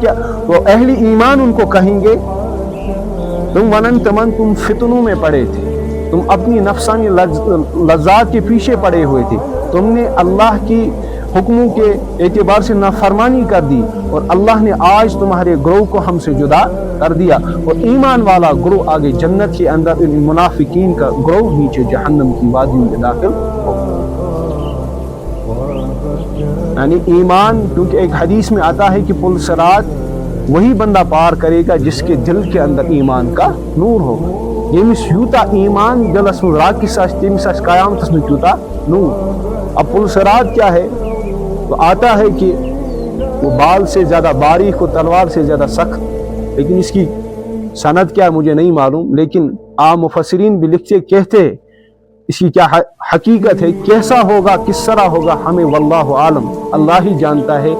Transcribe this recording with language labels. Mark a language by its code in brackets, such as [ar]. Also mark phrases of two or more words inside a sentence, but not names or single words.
[ur] کیا تو اہل ایمان ان کو کہیں گے تم تم فتنوں میں پڑے تھے، تم اپنی نفسانی لذات کے پیچھے پڑے ہوئے تھے، تم نے اللہ کی حکموں کے اعتبار سے نافرمانی کر دی، اور اللہ نے آج تمہارے گروہ کو ہم سے جدا کر دیا، اور ایمان والا گروہ آگے جنت کے اندر، ان منافقین کا گروہ نیچے جہنم کی وادیوں میں داخل ہو. یعنی ایمان، کیونکہ ایک حدیث میں آتا ہے کہ پل صراط وہی بندہ پار کرے گا جس کے دل کے اندر ایمان کا نور ہوگا. [ks] یمس یوتا ایمان دلس من راکس تمس قیامتس من یوتا نور. [ur] اب پل صراط کیا ہے؟ تو آتا ہے کہ وہ بال سے زیادہ باریک و تلوار سے زیادہ سخت، لیکن اس کی سند کیا مجھے نہیں معلوم، لیکن عام مفسرین بھی لکھتے کہتے ہیں اس کی کیا حقیقت ہے، کیسا ہوگا، کس طرح ہوگا، ہمیں [ar] واللہ عالم، [ur] اللہ ہی جانتا ہے.